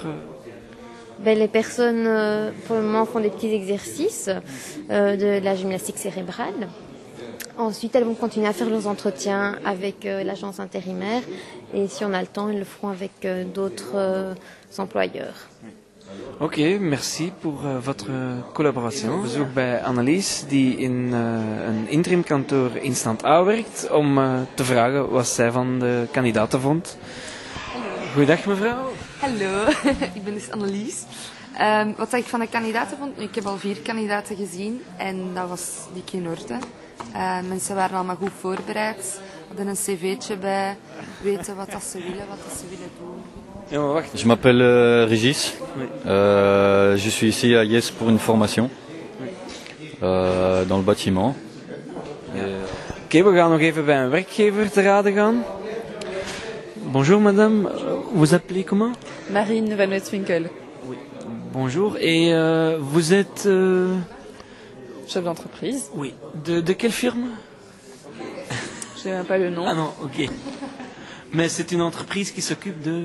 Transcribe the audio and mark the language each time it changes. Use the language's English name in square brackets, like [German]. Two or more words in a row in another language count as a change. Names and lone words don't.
[French] Les personnes, pour le moment, font des petits exercices de la gymnastique cérébrale. Ensuite, elles vont continuer à faire leurs entretiens avec l'agence intérimaire. Et si on a le temps, elles le feront avec d'autres employeurs. Oké, merci pour votre collaboration. [Dutch] Bezoek bij Annelies, die in een interimkantoor in Stand A werkt, om te vragen wat zij van de kandidaten vond. Goeiedag mevrouw. Hallo, ik ben dus Annelies. Wat ik van de kandidaten vond, ik heb al 4 kandidaten gezien en dat was dik in orde. Mensen waren allemaal goed voorbereid, hadden een cv'tje bij, weten wat dat ze willen, wat dat ze willen doen. [French] Je m'appelle Régis. Oui. Je suis ici à Yes pour une formation dans le bâtiment. [Dutch] Oké, we gaan nog even bij een werkgever te raden gaan. [French] Bonjour madame, vous appelez comment? Marine Van Westwinkel. Oui. Bonjour, et vous êtes... Chef d'entreprise. Oui. De quelle firme? Je sais même pas le nom. Ah non, ok. Mais c'est une entreprise qui s'occupe